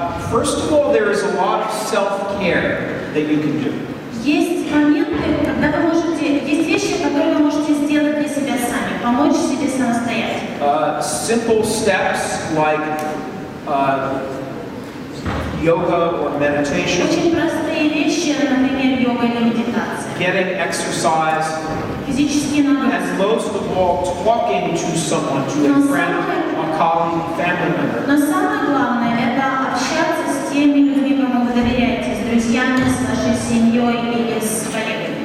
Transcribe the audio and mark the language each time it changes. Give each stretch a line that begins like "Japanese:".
English: First of all, there is a lot of self-care that you can do.
Russian: Есть моменты, когда вы можете, есть вещи, которые вы можете сделать для себя сами, помочь себе самостоятельно.
English: Simple steps like yoga or meditation.
Russian: Очень простые вещи, например, йога или медитация.
English: Getting exercise.
Russian: Физические нагрузки.
English: And most of all, talking to someone, to a friend, a colleague, family member.
Russian: Но самое главное — это общаться с теми людьми, кому вы доверяете, с друзьями, с вашей семьей или с коллегами.